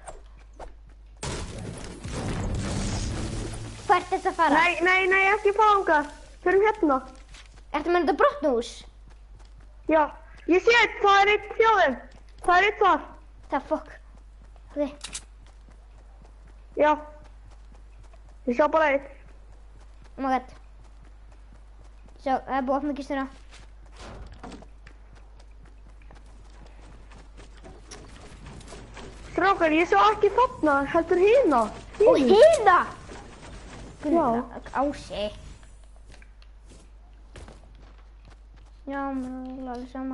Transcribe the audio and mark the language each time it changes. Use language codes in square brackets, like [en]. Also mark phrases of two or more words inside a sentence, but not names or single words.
[is] Hvert ertu að fara? Nei, ekki fara þangað. Förum hérna. Ertu með þetta brotnahús? Já, ég sé þetta, það er eitt hjá þeim. Það er eitt þar. Það fokk. Ok. Já. Ég sjá bara eitt. [en] Oh my god. [is] Sjá, það er búið að opna kistuna. Strákar, ég sjá ekki þarna, heldur hina. Og hina! Já. Ási. Já, mér er alveg sama.